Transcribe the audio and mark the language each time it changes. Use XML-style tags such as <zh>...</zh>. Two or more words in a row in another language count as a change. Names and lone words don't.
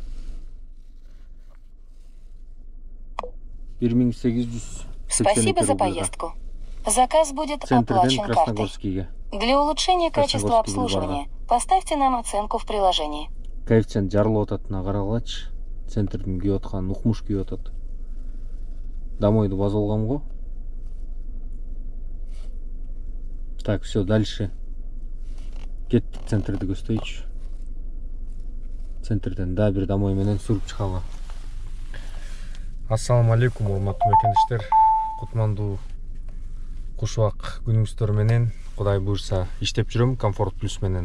<ru>1800. Спасибо за поездку. Заказ будет оплачен картой. Для улучшения качества обслуживания поставьте нам оценку в приложении.</ru> <ky>Коэффициент жарылып ататына карагылачы. Центрдин күйүп аткан укмуш күйүп атат. Домойду база алгам го.</ky> <ru>Так, все, дальше.</ru> <ky>Кеттик, центрди көздөйчү. Центрден да бир домой менен сүрүп чыгалы. Ассаламу алейкум, урматтуу мекендештер. кушубак күнүңүздөр менен Кудай буйрса иштеп жүрөм Комфорт Плюс менен.</ky>